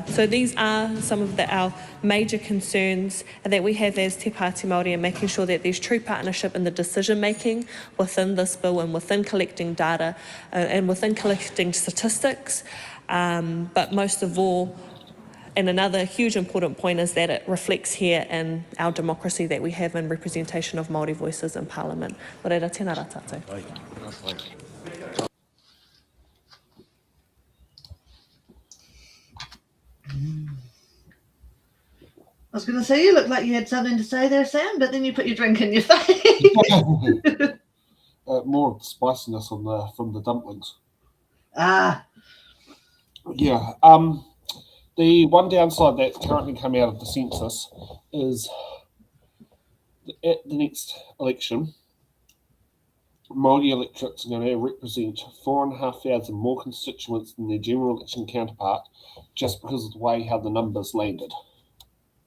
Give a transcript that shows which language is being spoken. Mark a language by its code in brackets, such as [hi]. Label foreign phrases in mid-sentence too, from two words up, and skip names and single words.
[en] So these are some of our major concerns that we have as Te Pāti Māori, and making sure that there's true partnership in the decision making within this bill and within collecting data and within collecting statistics. But most of all, and another huge important point is that it reflects here in our democracy that we have in representation of Māori voices in Parliament. [mi] Reira, tēnā rā tātou. [en] I was going to say, you look like you had something to say there, Sam, but then you put your drink in your face. More of the spiciness from the dumplings. Yeah. The one downside that's currently come out of the census is at the next election, Māori electorates are going to represent 4,500 more constituents than their general election counterpart, just because of the way how the numbers landed.